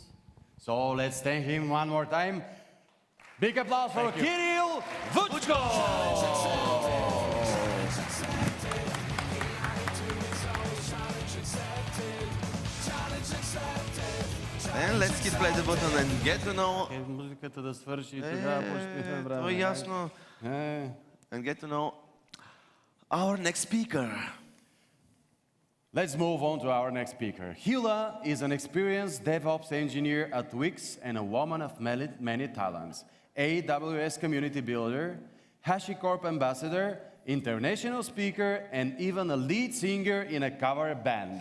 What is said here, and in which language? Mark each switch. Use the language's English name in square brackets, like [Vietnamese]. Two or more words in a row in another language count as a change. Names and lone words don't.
[English] So let's thank him one more time. Big applause for Kirill Vuchko! And let's hit play the button and get to know... [Bulgarian] Музиката да свърши и тогава почти време. То е ясно. [English] And get to know our next speaker. Let's move on to our next speaker. Hila is an experienced DevOps engineer at Wix and a woman of many talents. AWS community builder, HashiCorp ambassador, international speaker, and even a lead singer in a cover band.